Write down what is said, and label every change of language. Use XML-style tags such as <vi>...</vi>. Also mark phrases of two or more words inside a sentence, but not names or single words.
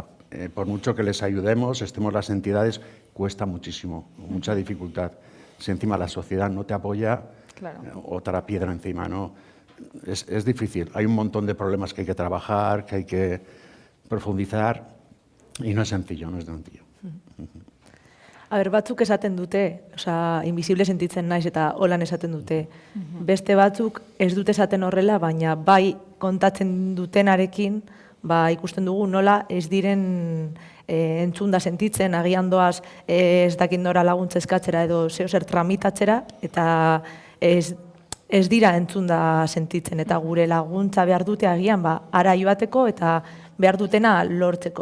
<es>Por mucho que les ayudemos, estemos las entidades, cuesta muchísimo, mucha dificultad. Si encima la sociedad no te apoya, claro, otra piedra encima, ¿no? Es difícil, hay un montón de problemas que hay que trabajar, que hay que profundizar, y no es sencillo, no es sencillo.</es> <eu>Batzuk esaten dute, invisible sentitzen naiz eta holan esaten dute. Beste batzuk ez dute esaten horrela, baina bai kontatzen dutenarekin, ikusten dugu nola ez diren entzunda sentitzen, agian doaz ez dakit nora laguntza eskatzera edo zeo zer tramitatzera, eta ez dira entzunda sentitzen, eta gure laguntza behar dute agian ara joateko eta behar dutena lortzeko.</eu>